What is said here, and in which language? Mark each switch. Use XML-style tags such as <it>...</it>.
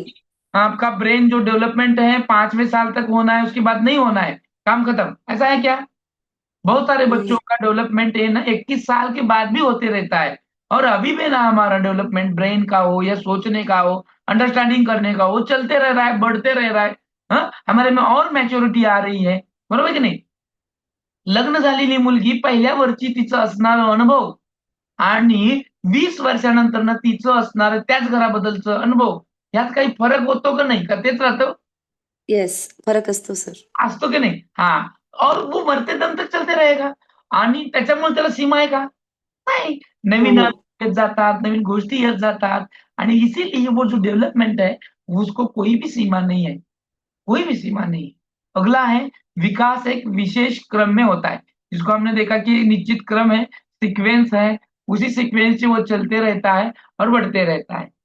<hi>आपकी आपका ब्रेन जो डेवलपमेंट है 5वें साल तक होना है, उसके बाद नहीं होना है, काम खत्म, ऐसा है क्या? बहुत सारे बच्चों नहीं। का डेवलपमेंट है ना 21 साल के बाद भी होते रहता है, और अभी भी ना हमारा डेवलपमेंट ब्रेन का हो या सोचने का हो, अंडरस्टैंडिंग करने का हो, चलते रह रहा है, बढ़ते रह रहा है। हाँ, हमारे में और मॅच्युरिटी आ रही है, बरोबर की नाही?</hi> <mr>लग्न झालेली मुलगी पहिल्या वर्षी तिचा असणारा अनुभव आणि 20 वर्षानंतर ना तिचं असणारं त्याच घराबद्दलचं अनुभव, यात काही फरक होतो का नाही? का तेच राहतं? यस, फरक असतो सर। असतो की नाही?</mr> <hi>हाँ, और वो मरते दम तक चलते रहेगा,</hi> <mr>आणि त्याच्यामुळे त्याला सीमा आहे का? नाही। नवीन नाही। येत जातात, नवीन गोष्टी येत जातात आणि</mr> <hi>इसीलिए वो जो डेवलपमेंट है उसको कोई भी सीमा नहीं है, कोई भी सीमा नहीं है। अगला है विकास एक विशेष क्रम में होता है, जिसको हमने देखा कि एक निश्चित क्रम है, सीक्वेंस है, उसी सीक्वेंस से वो चलते रहता है और बढ़ते रहता है।</hi>